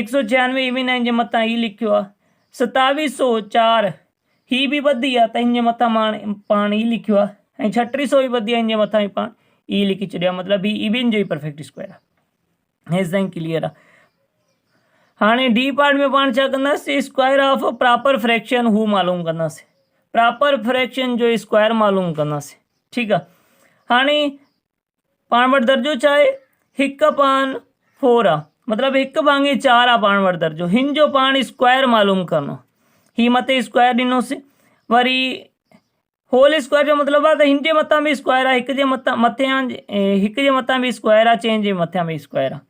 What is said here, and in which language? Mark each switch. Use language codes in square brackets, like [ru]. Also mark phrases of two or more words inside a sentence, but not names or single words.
[sd] 196 इवन आहे, हिन जे मथां हीउ लिखियो आहे। 2704 हीउ बि वधी आहे त हिन जे मथां पाण हीउ लिखियो आहे। ऐं 3600 बि वधी आहे, हिन जे मथां ई पाण हीउ लिखी छॾियो आहे। मतिलबु हीउ इवन जो ई [en] perfect square [sd] आहे। हेसि ताईं क्लियर आहे। हाणे [en] D part [sd] में पाण छा कंदासीं, [en] square of proper fraction [sd] हू मालूम कंदासीं। [en] proper fraction [sd] जो स्क्वायर मालूम कंदासीं, ठीकु आहे। हाणे पाण वटि दर्जो छा आहे, 1/4 आहे, मतिलबु 1/4 आहे पाण वटि दर्जो। हिन जो पाण स्क्वायर मालूम करिणो आहे। हीउ मथे स्क्वायर ॾिनोसीं, वरी [en] whole square [sd] जो मतिलबु आहे त हिन जे मथां बि स्क्वायर आहे, हिक जे मथां बि स्क्वायर आहे, चइनि जे मथां बि स्क्वायर आहे।